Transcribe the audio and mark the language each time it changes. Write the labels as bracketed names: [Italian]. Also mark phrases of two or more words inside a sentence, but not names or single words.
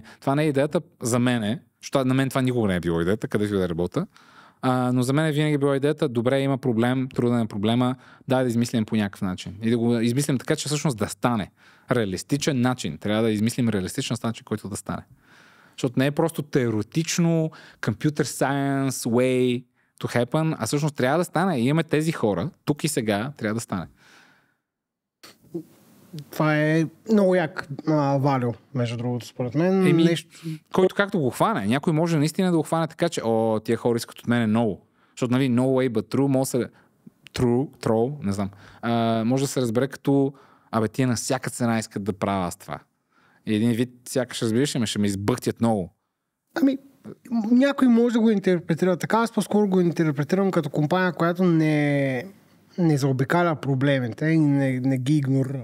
[Bulgarian] Това не е идеята за мен, защото на мен това никога не е било идеята, където да работя. Но за мен е винаги била идеята, добре, има проблем, труден е проблема, дай да измислим по някакъв начин. И да го измислим така, че всъщност да стане. Реалистичен начин. Трябва да измислим реалистичен начин, който да стане. Защото не е просто теоретично [English] computer science way to happen, [Bulgarian] а всъщност трябва да стане. И имаме тези хора, тук и сега трябва да стане. Това е много як валю, между другото, според мен. Нещо... Който както го хване. Някой може наистина да го хване така, че тия хора искат от мен много. Защото, нали, [English] no way but true, [Bulgarian] може да се... True, не знам. Може да се разбере като тия на всяка цена искат да правя аз това. И един вид, сякаш разбираш, ще ме избъхтят много. Някой може да го интерпретира така, аз по-скоро го интерпретирам като компания, която не заобикаля проблемите и не ги игнорира.